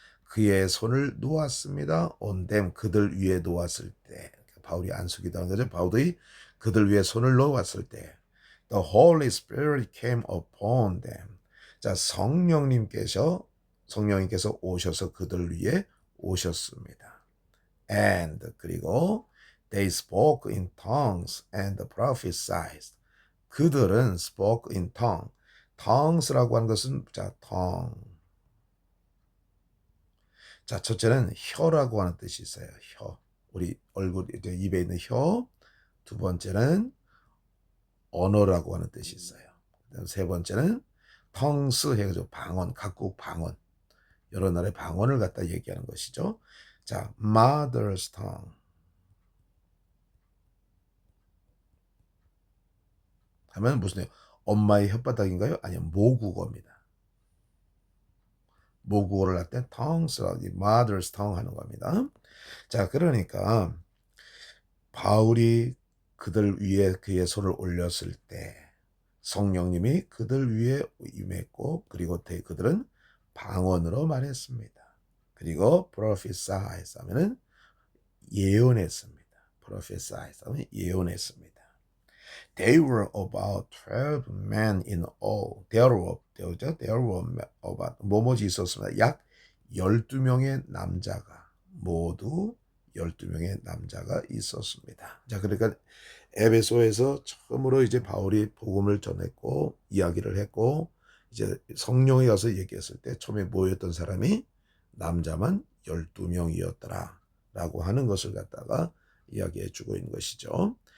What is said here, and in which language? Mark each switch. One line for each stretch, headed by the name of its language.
Korean: 그의 손을 놓았습니다.
English: on them
Korean: 그들 위에 놓았을 때. 바울이 안수기도 하는 거죠. 바울이 그들 위에 손을 놓았을 때
English: The Holy Spirit came upon them.
Korean: 자, 성령님께서 오셔서 그들 위에 오셨습니다.
English: And
Korean: 그리고
English: they spoke in tongues and prophesied.
Korean: 그들은
English: spoke in tongue.
Korean: tongues라고 하는 것은 자, tongue. 자, 첫째는 혀라고 하는 뜻이 있어요. 혀. 우리 얼굴 이제 입에 있는 혀. 두 번째는 언어라고 하는 뜻이 있어요. 그다음 세 번째는 tongues 해가지고 방언, 각국 방언. 여러 나라의 방언을 갖다 얘기하는 것이죠.
English: 자, mother's tongue.
Korean: 하면 무슨 엄마의 혓바닥인가요? 아니요, 모국어입니다. 모국어를 할 때 tongues,
English: mother's tongue
Korean: 하는 겁니다. 자, 그러니까 바울이 그들 위에 그의 손을 올렸을 때 성령님이 그들 위에 임했고 그리고 그들은 방언으로 말했습니다. 그리고 prophesied 하면은 예언했습니다. prophesied 하면 예언했습니다.
English: They were about 12 men in all. There were about
Korean: 뭐뭐지 있었습니다. 약 12명의 남자가 모두 12명의 남자가 있었습니다. 자, 그러니까 에베소에서 처음으로 이제 바울이 복음을 전했고 이야기를 했고 이제 성령이 가서 얘기했을 때 처음에 모였던 사람이 남자만 12명이었더라 라고 하는 것을 갖다가 이야기해 주고 있는 것이죠.